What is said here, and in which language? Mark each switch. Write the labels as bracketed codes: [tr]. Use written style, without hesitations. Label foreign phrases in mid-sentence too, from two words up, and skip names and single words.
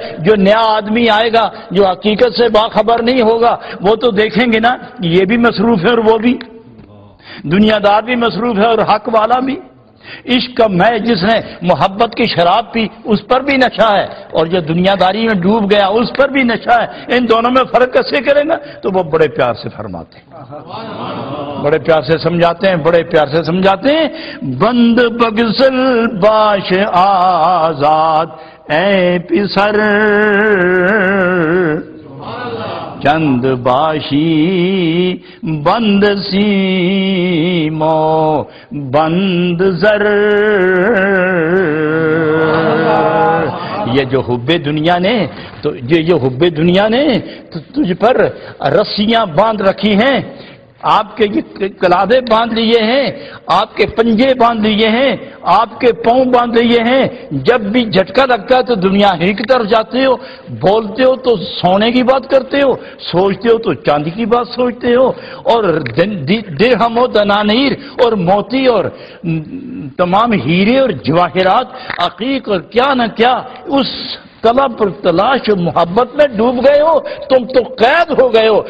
[ur] جو نیا آدمی آئے گا جو حقیقت سے باخبر نہیں ہوگا وہ تو دیکھیں گے نا یہ بھی مصروف ہے اور وہ بھی، دنیا دار بھی مصروف ہے اور حق والا بھی، عشق کا میں جس نے محبت کی شراب پی اس پر بھی نشہ ہے، اور جو دنیا داری میں ڈوب گیا اس پر بھی نشہ ہے، ان دونوں میں فرق کیسے کریں گا؟ تو وہ بڑے پیار سے فرماتے ہیں، بڑے پیار سے سمجھاتے ہیں، بڑے پیار سے سمجھاتے ہیں۔ [fa] بند بگسل باش آزاد اے پسر، چند باشی بند سیمو بند زر، [ur] یہ جو حب دنیا نے تو یہ حب دنیا نے تو تجھ پر رسیاں باندھ رکھی ہیں، آپ کے یہ کلادے باندھ لیے ہیں، آپ کے پنجے باندھ لیے ہیں، آپ کے پاؤں باندھ لیے ہیں، جب بھی جھٹکا لگتا ہے تو دنیا ہی کی طرف جاتے ہو، بولتے ہو تو سونے کی بات کرتے ہو، سوچتے ہو تو چاندی کی بات سوچتے ہو، اور درہم و دنانیر اور موتی اور تمام ہیرے اور جواہرات عقیق اور کیا نہ کیا اس طلب اور تلاش اور محبت میں ڈوب گئے ہو، تم تو قید ہو گئے ہو۔